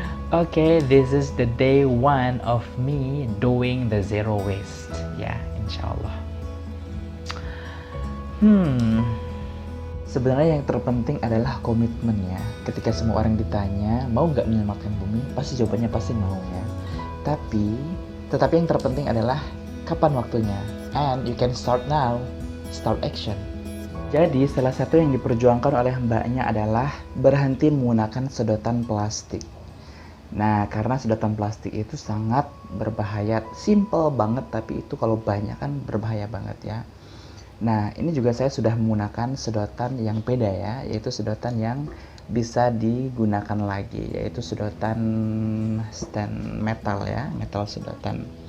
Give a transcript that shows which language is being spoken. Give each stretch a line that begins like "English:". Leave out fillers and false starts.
English: Okay, this is the day 1 of me doing the zero waste ya, insyaallah.
Indonesian: Sebenarnya yang terpenting adalah komitmen ya. Ketika semua orang ditanya mau nggak menyelamatkan bumi, pasti jawabannya pasti mau ya. Tetapi yang terpenting adalah kapan waktunya.
English: And you can start now, start action.
Indonesian: Jadi salah satu yang diperjuangkan oleh mbaknya adalah berhenti menggunakan sedotan plastik. Nah, karena sedotan plastik itu sangat berbahaya. Simple banget, tapi itu kalau banyak kan berbahaya banget ya. Nah, ini juga saya sudah menggunakan sedotan yang beda ya, yaitu sedotan yang bisa digunakan lagi, yaitu sedotan stand metal ya, metal sedotan.